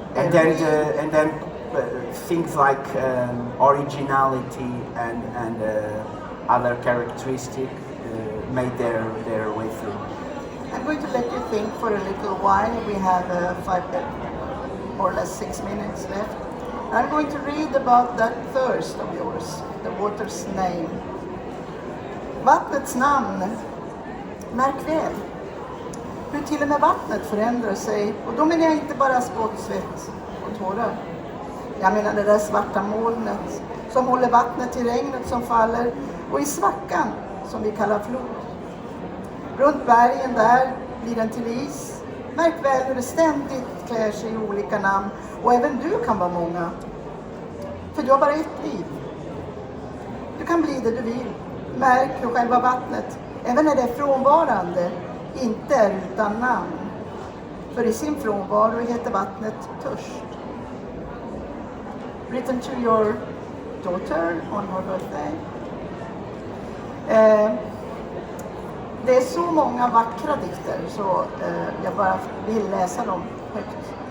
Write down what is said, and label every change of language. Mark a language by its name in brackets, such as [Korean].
[English] And then things like originality and other characteristics made their way through. I'm going to let you think for a little while. We have 5 or less 6 minutes left. I'm going to read about that thirst of yours, the water's name. [Swedish] Vattnets namn, märk väl hur till och med vattnet förändrar sig, och då menar jag inte bara spott, svett och tårar. Jag menar det där svarta molnet som håller vattnet i regnet som faller och i svackan som vi kallar flod. Runt bergen där blir den till is. Märk väl hur det ständigt klär sig i olika namn, och även du kan vara många. För du har bara ett liv. Du kan bli det du vill. Märk hur själva vattnet, även när det är frånvarande, inte är utan namn. För i sin frånvaro heter vattnet törst. [English] Written to your daughter on her birthday. [Swedish] Det är så många vackra dikter så jag bara vill läsa dem högt.